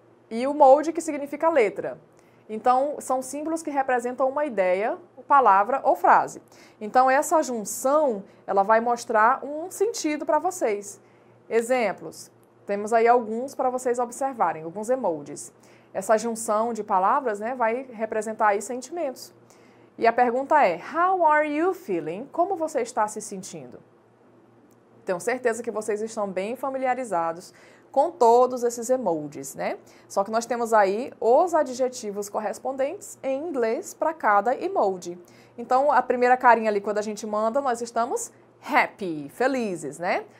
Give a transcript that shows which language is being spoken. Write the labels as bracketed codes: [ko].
[pt] e o mode, que significa letra. Então, são símbolos que representam uma ideia, palavra ou frase. Então, essa junção, ela vai mostrar um sentido para vocês. Exemplos. Temos aí alguns para vocês observarem, alguns emojis. Essa junção de palavras, né, vai representar aí sentimentos. E a pergunta é, [en] how are you feeling? [pt] Como você está se sentindo? Tenho certeza que vocês estão bem familiarizados com todos esses emojis, né? Só que nós temos aí os adjetivos correspondentes em inglês para cada emoji. Então, a primeira carinha ali, quando a gente manda, nós estamos happy, felizes, né?